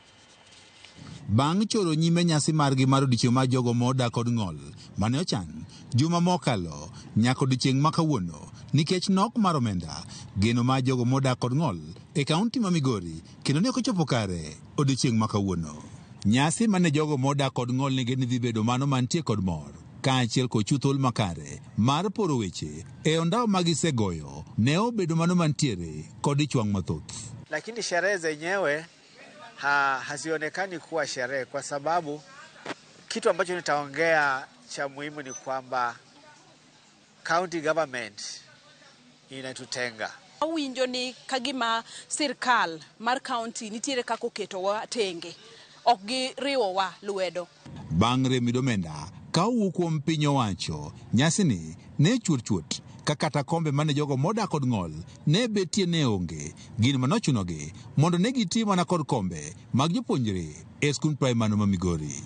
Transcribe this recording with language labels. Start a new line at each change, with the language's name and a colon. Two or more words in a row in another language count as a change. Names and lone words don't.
Luo (Kenya and Tanzania): Bang' choro nyime nyasi margi mar odiochieng' mar jogo modak kod ng'ol mane ochan juma mokalo nyaka odiochieng' ma kawuono nikech nok mar omenda geno mar jogo modak kod ng'ol e kaunti ma Migori kendo ne ochopo kare odiochieng' ma kawuono. Nyasi mane jogo modak kod ng'ol ne geni dhi bedo mano mantie kod mor kaachiel kod chuthol makare mar poro weche e ondao magisegoyo ne obedo mano mantiere kod ichwang' mathoth.
Swahili: Lakini sherehe zenyewe hazionekani kuwa sherehe kwa sababu kitu ambacho nitaongea cha muhimu ni kwamba
English: county government
Swahili: inatutenga.
Luo (Kenya and Tanzania): Winjo ni kagima sirkal mar county nitiere kako keto wa tenge ok giriwo wa lwedo. Bang' remi domenda ka owuok kuom piny owacho nyasini ne chuot kakata kombe mane jogo modak kod ng'ol ne betie ne onge gin manochunogi mondo ne gitim mana kod kombe mag jopuonjre e skul primary ma Migori.